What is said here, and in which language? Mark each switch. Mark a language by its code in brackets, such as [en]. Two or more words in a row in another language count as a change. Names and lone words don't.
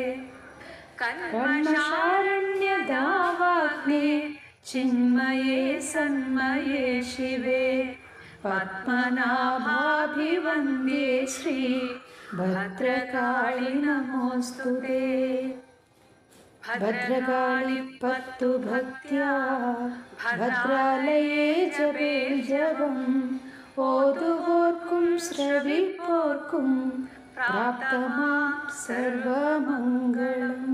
[sa] कर्मशारण्यदावाग्ने चिन्मये सन्मये शिवे पद्मनाभाभिवन्द्ये श्री भद्रकाळि नमोऽस्तुते. [ml] ഭദ്രകാളിപ്പത്തു ഭക്ത്യാ ഭദ്രാലയേ ജപേ ജപം ഓതുവോർക്കും ശ്രവിപ്പോർക്കും പ്രാപ്തമാം സർവമംഗളം.